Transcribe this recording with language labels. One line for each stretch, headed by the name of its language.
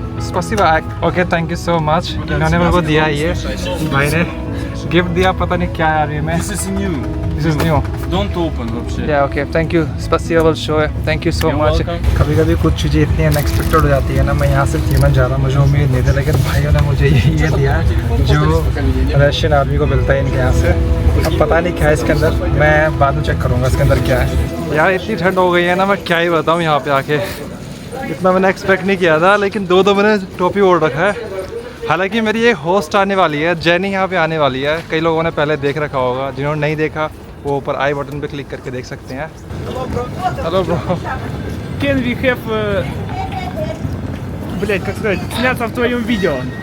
Russian: स्पसिबा।
English: Okay, thank you so much.
Hindi: इन्होंने मेरे को दिया ये भाई ने। गिफ्ट दिया, पता नहीं क्या यार ये में।
English: This is new. This is new. Don't open
Russian: вообще.
English: Yeah, okay. Thank you. Spasibo
Russian: большое.
English: Thank you so You're much. welcome.
Hindi: कभी-कभी कुछ चीज़ें इतनी अनएक्सपेक्टेड हो जाती है ना, मैं यहाँ से कीमत जा रहा हूँ, मुझे उम्मीद नहीं थी, लेकिन भाइयों ने मुझे ये दिया जो रशियन आर्मी को मिलता है इनके यहाँ से। अब पता नहीं क्या है इसके अंदर, मैं बाद में चेक करूँगा इसके अंदर क्या है। यार इतनी ठंड हो गई है ना, मैं क्या ही बताऊँ यहाँ पे आके। इतना मैंने एक्सपेक्ट नहीं किया था, लेकिन दो मैंने टोपी ओढ़ रखा है। हालांकि मेरी एक होस्ट आने वाली है, जेनी यहाँ पे आने वाली है। कई लोगों ने पहले देख रखा होगा, जिन्होंने नहीं देखा वो ऊपर आई बटन पे क्लिक करके देख सकते हैं।
English: Hello bro. Can we have,
Russian: блять, как сказать, сняться в твоем видео?